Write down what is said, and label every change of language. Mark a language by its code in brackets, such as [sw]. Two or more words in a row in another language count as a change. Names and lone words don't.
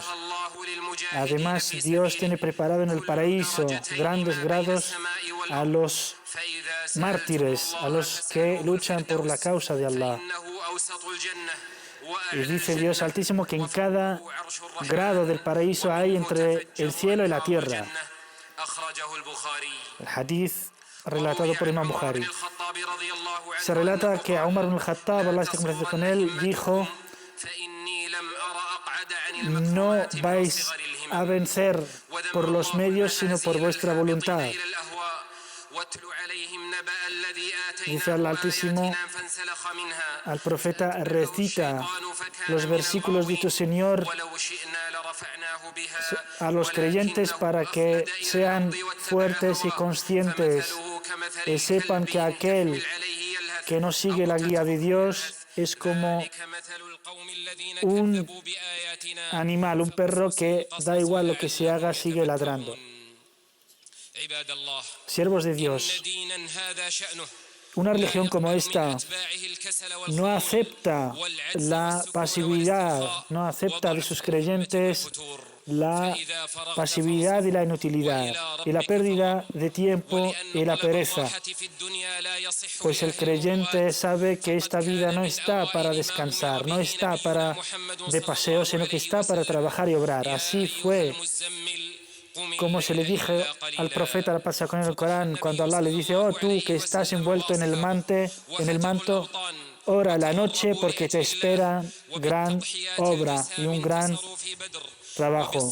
[es] Además, Dios tiene preparado en el paraíso grandes grados a los mártires, a los que luchan por la causa de Allah. Y dice Dios Altísimo que en cada grado del paraíso hay entre el cielo y la tierra. El hadith relatado por Imam Bukhari. Se relata que a Umar ibn al-Khattab, Allah esté complacido con él, dijo: no vais a vencer por los medios, sino por vuestra voluntad. Dice al Altísimo al profeta, recita los versículos de tu Señor a los creyentes para que sean fuertes y conscientes y sepan que aquel que no sigue la guía de Dios es como un animal, un perro que da igual lo que se haga, sigue ladrando. [ar] عباد الله [es] Siervos de [ar] إن [es] Dios, [ar] دينا هذا شأنه [es] una [ar] لا [es] religión como [ar] يقبل من [es] esta [ar] أتباعه الكسل [es] no [ar] والخمول [es] acepta [ar] والعجز [es] la [ar] والسكون [es] pasividad, [ar] والاسترخاء [es] no acepta de [ar] وضعف [es] sus [ar] الهمة [es] creyentes [ar] والفتور [es] la [ar] فإذا فرغت [es] pasividad y la inutilidad y la pérdida de tiempo y la pereza. Pues el creyente sabe que esta vida no está para descansar, no está para de paseo, sino que está para trabajar y obrar. Así fue como se le dijo al profeta, la pasa con el Corán, cuando Allah le dice: oh tú que estás envuelto en el manto, ora la noche porque te espera gran obra y un gran trabajo.